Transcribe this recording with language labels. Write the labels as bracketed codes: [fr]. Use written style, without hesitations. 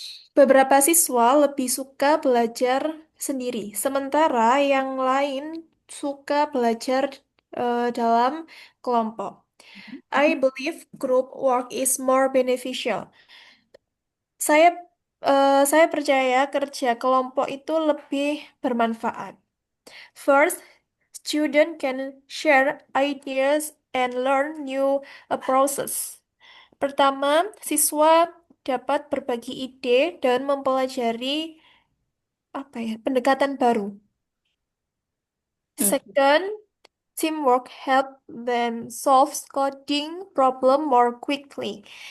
[id] Beberapa siswa lebih suka belajar sendiri, sementara yang lain suka belajar dalam kelompok. [en] I believe group work is more beneficial. [id] Saya saya percaya kerja kelompok itu lebih bermanfaat. [en] First, student can share ideas and learn new process. [id] Pertama, siswa dapat berbagi ide dan mempelajari pendekatan baru. [en] Second, teamwork help them solve coding problem more quickly.